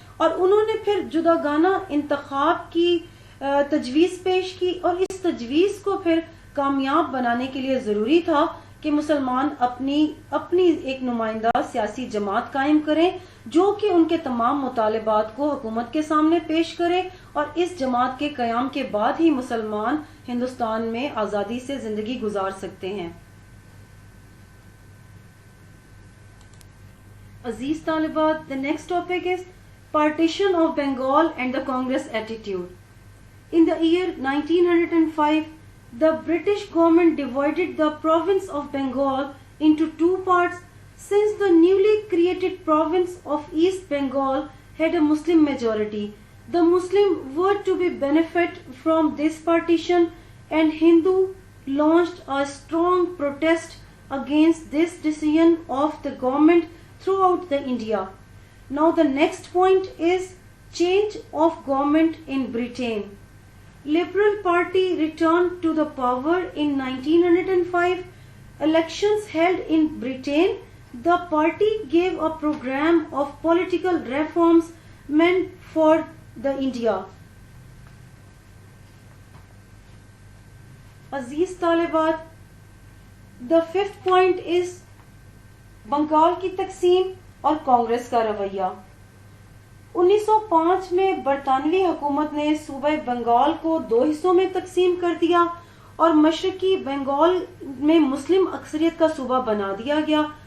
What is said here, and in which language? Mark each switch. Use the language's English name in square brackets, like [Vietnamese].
[Urdu] اور انہوں نے پھر جداگانہ انتخاب کی تجویز پیش کی، اور اس تجویز کو پھر کامیاب بنانے کے لیے ضروری تھا کہ مسلمان اپنی ایک نمائندہ سیاسی جماعت قائم کریں جو کہ ان کے تمام مطالبات کو حکومت کے سامنے پیش کرے، اور اس جماعت کے قیام کے بعد ہی مسلمان ہندوستان میں آزادی سے زندگی گزار سکتے ہیں. عزیز طالبات، [English] the next topic is partition of Bengal and the Congress attitude. In the year 1905, the British government divided the province of Bengal into two parts. Since the newly created province of East Bengal had a Muslim majority, the Muslim were to be benefit from this partition, and Hindu launched a strong protest against this decision of the government throughout the India. Now the next point is change of government in Britain. Liberal Party returned to the power in 1905. Elections held in Britain, the party gave a program of political reforms meant for the India. [Urdu] عزیز طالبات، [English] the fifth point is [Urdu] Bengal کی تقسیم اور کانگریس کا رویہ. 1905 میں برطانوی حکومت نے صوبہ بنگال کو دو حصوں میں تقسیم کر دیا اور مشرقی بنگال میں مسلم اکثریت کا صوبہ بنا دیا گیا.